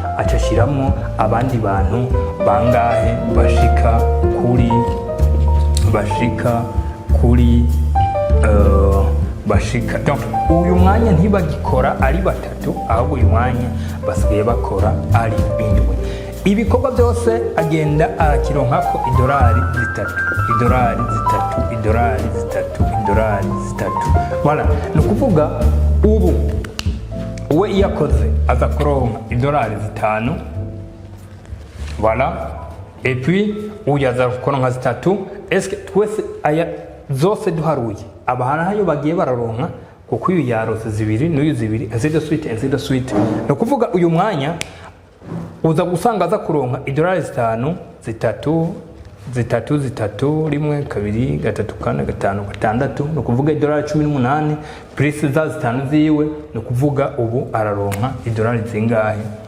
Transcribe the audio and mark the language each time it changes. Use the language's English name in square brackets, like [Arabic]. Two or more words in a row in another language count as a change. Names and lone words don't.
[Rundi] Acashiramo abandi bantu bangahe bashika kuri bashika kuri bashika donc uyu mwanya ntibagikora ari batatu ahubwo uyu mwanya basigaye bakora ari indwi. Ibikorwa byose agenda arakironkako idolari zitatu voilà. Ni ukuvuga ubu we iyakoze aza kuronka idolari 5 [French] voilà, et puis [Rundi] uyu aza kuronka 3. [French] Est-ce que [Rundi] twese aya zose duharuye abahanayo bagiye bararonka kuko uyu yarose 2 n'uyu 2 [French] ainsi de suite. [Rundi] Ni ukuvuga uyu mwanya uza gusanga aza kuronka idolari 5 zitatu 1 2 3 4 5 6. Ni ukuvuga idolari 18 plus za 5 ziwe. Ni ukuvuga ubu araronka idolari zingahe?